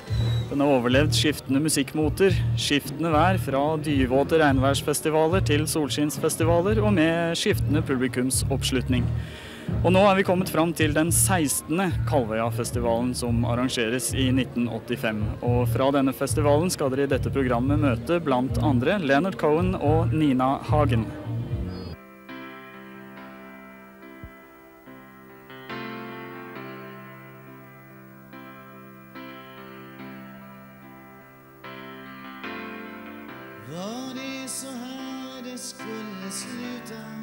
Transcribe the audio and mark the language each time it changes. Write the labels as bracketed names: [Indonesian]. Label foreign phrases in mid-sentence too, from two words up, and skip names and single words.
[Norwegian] Den har overlevd skiftende musikkmoter, skiftende vær fra dyvåte regnværsfestivaler til solskinnsfestivaler og med skiftende publikumsoppslutning. Og nå vi kommet fram til den 16. Kalvøyafestivalen som arrangeres i 1985. Og fra denne festivalen skal dere i dette programmet møte blant andre Leonard Cohen og Nina Hagen. [Swedish] Var det så här det skulle sluta?